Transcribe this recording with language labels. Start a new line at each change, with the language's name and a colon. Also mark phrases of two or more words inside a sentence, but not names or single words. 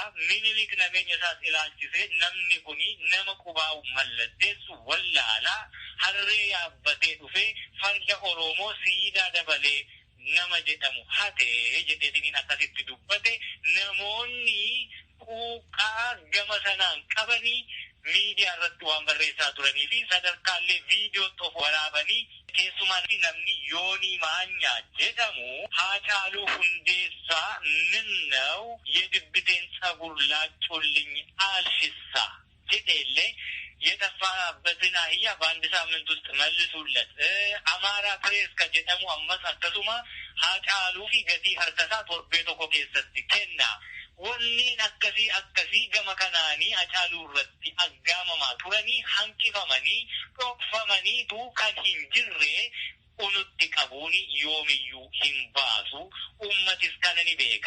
Oromo: Minilik nageenya isaas ilaalchisee namni kuni nama qubaa'u mallatteessu wallaalaa harree yaabbatee dhufee farda Oromoo siidaa dabalee nama jedhamu hatee jedheetiniin akkasitti dubbate. Namoonni quuqaa gama sanaan qabanii miidiyaa irratti waan barreessaa turanii fi sadarkaallee viidiyoo of waraabanii keessumaa namni Yoonii Maanyaa jedhamu Hacaaluu Hundeessaa
Amharic: ምነው የድብቴን ጸጉር ላጮልኝ አልሽሳ
Oromo: jedheellee
Amharic: የጠፋበትን አህያ በአንድ ሳምንት ውስጥ መልሱለት
Oromo: አማራ ፕሬስ ከjedhamu ammas akkasuma Hacaaluu fi gatii harkasaa torbee tokko keessatti kenna. Wanneen akkasii gama kanaanii Hacaaluu irratti aggaamamaa turanii hanqifamanii dhokfamaniitu kan hin jirre unutti qabuuni yoomiyyuu hin baasu ummatis kana ni beeka.